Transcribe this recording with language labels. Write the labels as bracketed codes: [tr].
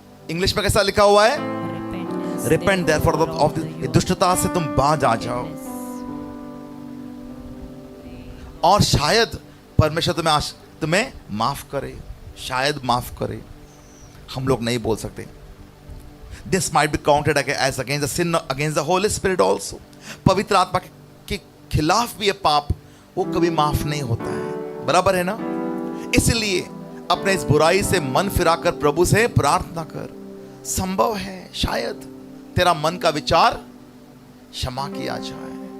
[hi] English में कैसा लिखा हुआ है? [en] Repent therefore of [hi] दुष्टता से तुम बाज आ जाओ, और शायद परमेश्वर तुम्हें माफ करे, शायद माफ करे। हम लोग नहीं बोल सकते। [en] This might be counted as against the sin against the Holy Spirit also। [hi] पवित्र आत्मा के खिलाफ भी ये पाप वो कभी माफ नहीं होता है। बराबर है ना? इसलिए अपने इस बुराई से मन फिराकर प्रभु से प्रार्थना कर, संभव है शायद तेरा मन का विचार क्षमा किया जाए।